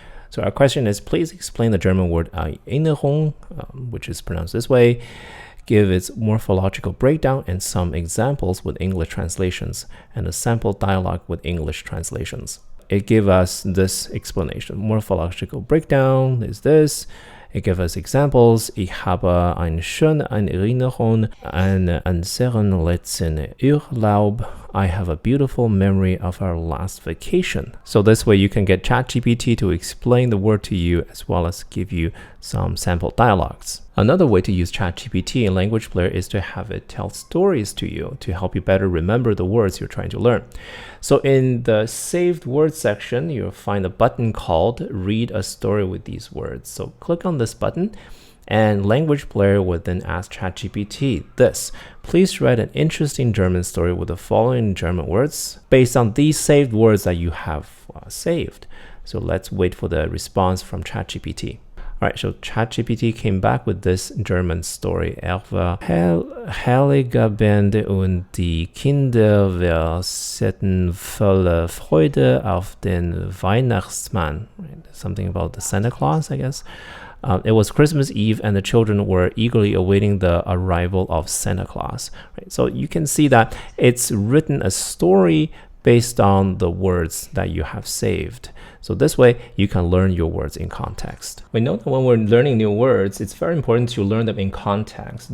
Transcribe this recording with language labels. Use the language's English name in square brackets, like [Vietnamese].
[English] So our question is, please explain the German word Erinnerung, which is pronounced this way. Give its morphological breakdown and some examples with English translations, and a sample dialogue with English translations. it gave us this explanation. Morphological breakdown is this. It gave us examples. [German] Ich habe eine schöne Erinnerung an unseren letzten Urlaub. [English] I have a beautiful memory of our last vacation. So this way you can get ChatGPT to explain the word to you as well as give you some sample dialogues. Another way to use ChatGPT in Language Player is to have it tell stories to you to help you better remember the words you're trying to learn. So in the saved words section, you'll find a button called Read a Story with these words. So click on this button and Language Player will then ask ChatGPT this. Please write an interesting German story with the following German words based on these saved words that you have saved. So let's wait for the response from ChatGPT. All right, so ChatGPT came back with this German story. [German] War heiliger Bände und die Kinder warteten voller Freude auf den Weihnachtsmann. [English] Something about the Santa Claus, I guess. It was Christmas Eve and the children were eagerly awaiting the arrival of Santa Claus. Right? So you can see that it's written a story based on the words that you have saved. So this way, you can learn your words in context. We know that when we're learning new words, it's very important to learn them in context.